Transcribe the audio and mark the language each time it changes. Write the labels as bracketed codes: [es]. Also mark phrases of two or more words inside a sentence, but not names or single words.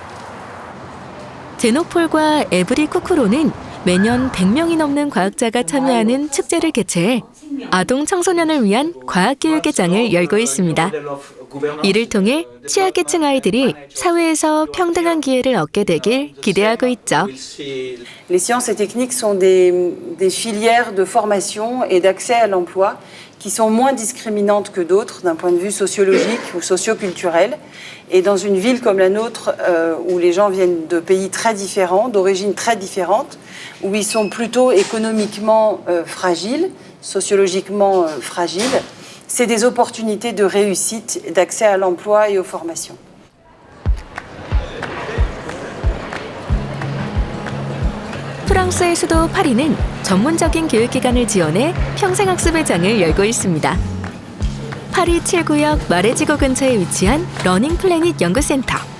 [ko] 제노폴과 에브리-쿠크론은 매년 100명이 넘는 과학자가 참여하는 축제를 개최해 아동 청소년을 위한 과학교육의 장을 열고 있습니다. 이를 통해 취약계층 아이들이 사회에서 평등한 기회를 얻게 되길 기대하고 있죠. [fr] Les sciences et techniques sont des filières de formation et d'accès à l'emploi qui sont moins discriminantes que d'autres d'un point de vue sociologique ou socioculturel. Et dans une ville comme la nôtre, où les gens viennent de pays très différents, d'origines très différentes, où ils sont plutôt économiquement fragiles, sociologiquement fragiles, c'est des opportunités de réussite, d'accès à l'emploi et aux formations. [ko] 프랑스의 수도 파리는 전문적인 교육기관을 지원해 평생학습의 장을 열고 있습니다. 파리 7구역 마레지고 근처에 위치한 러닝 플래닛 연구센터.